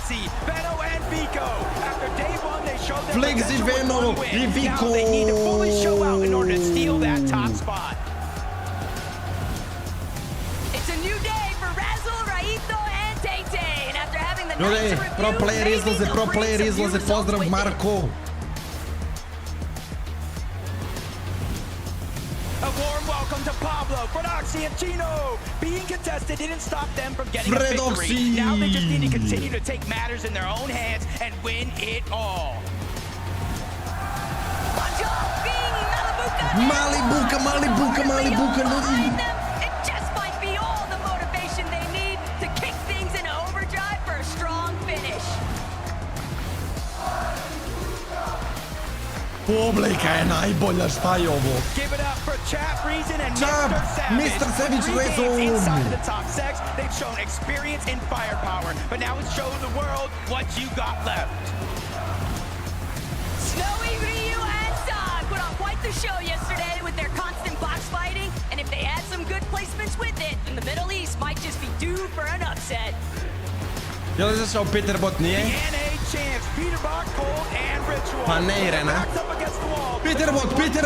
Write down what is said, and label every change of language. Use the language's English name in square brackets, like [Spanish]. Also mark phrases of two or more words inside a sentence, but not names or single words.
[Croatian] Flexi, Veno i Viko! Ljudi, [English] pro player [Croatian] izlaze, pozdrav Marko! [English] A warm welcome to Pablo, Fredoxy, and Chino. Being contested didn't stop them from getting a victory. Now they just need to continue to take matters in their own hands and win it all. [Croatian] Malibuka, ljudi! [English] It just might be all the motivation they need to kick things into overdrive for a strong finish. [Croatian] Publika je najbolja, šta je ovo? [English] Give it up for Chap Reason and Chap, Mr. Savage Reason. Inside the top 6, they've shown experience and firepower, but now it's show the world what you got left. Snowy, Ryu, and San put on quite the show yesterday with their constant box fighting, and if they add some good placements with it, then the Middle East might just be due for an upset. [Croatian] Je li izašao Peterbot, nije? Pa ne, Irena. Peterbot!